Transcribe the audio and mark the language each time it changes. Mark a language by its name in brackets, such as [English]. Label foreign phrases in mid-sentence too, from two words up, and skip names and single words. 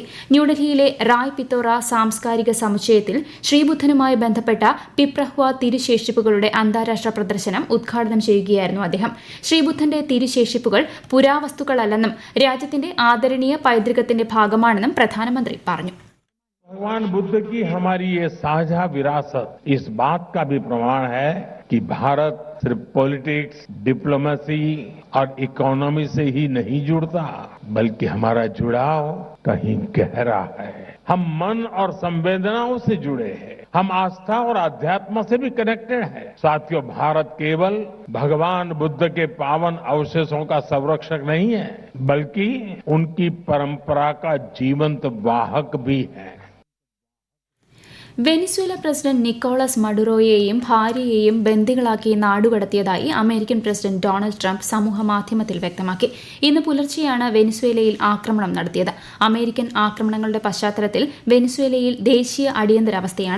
[Malayalam] ന്യൂഡൽഹിയിലെ റായ് പിത്തോറ സാംസ്കാരിക സമുച്ചയത്തിൽ ശ്രീബുദ്ധനുമായി ബന്ധപ്പെട്ട പിപ്രഹ്വ തിരുശേഷിപ്പുകളുടെ അന്താരാഷ്ട്ര പ്രദർശനം ഉദ്ഘാടനം ചെയ്യുകയായിരുന്നു അദ്ദേഹം. ശ്രീബുദ്ധന്റെ തിരുശേഷിപ്പുകൾ പുരാവസ്തുക്കളല്ലെന്നും രാജ്യത്തിന്റെ ആദരണീയ പൈതൃകത്തിന്റെ ഭാഗമാണെന്നും പ്രധാനമന്ത്രി പറഞ്ഞു. [Hindi] भगवान बुद्ध की हमारी ये साझा विरासत इस बात का भी प्रमाण है कि भारत सिर्फ पॉलिटिक्स, डिप्लोमेसी और इकोनॉमी से ही नहीं जुड़ता, बल्कि हमारा जुड़ाव कहीं गहरा है. हम मन और संवेदनाओं से जुड़े हैं. हम आस्था और अध्यात्म से भी कनेक्टेड है. साथियों, भारत केवल भगवान बुद्ध के पावन अवशेषों का संरक्षक नहीं है, बल्कि उनकी परंपरा का जीवंत वाहक भी है. [Malayalam] വെനിസ്വേല പ്രസിഡന്റ് നിക്കോളാസ് മഡുറോയെയും ഭാര്യയെയും ബന്ദികളാക്കി നാടുകടത്തിയതായി അമേരിക്കൻ പ്രസിഡന്റ് ഡൊണാൾഡ് ട്രംപ് സമൂഹമാധ്യമത്തിൽ വ്യക്തമാക്കി. ഇന്ന് പുലർച്ചെയാണ് വെനിസ്വേലയിൽ ആക്രമണം നടത്തിയത്. അമേരിക്കൻ ആക്രമണങ്ങളുടെ പശ്ചാത്തലത്തിൽ വെനിസ്വേലയിൽ ദേശീയ അടിയന്തരാവസ്ഥയാണ്.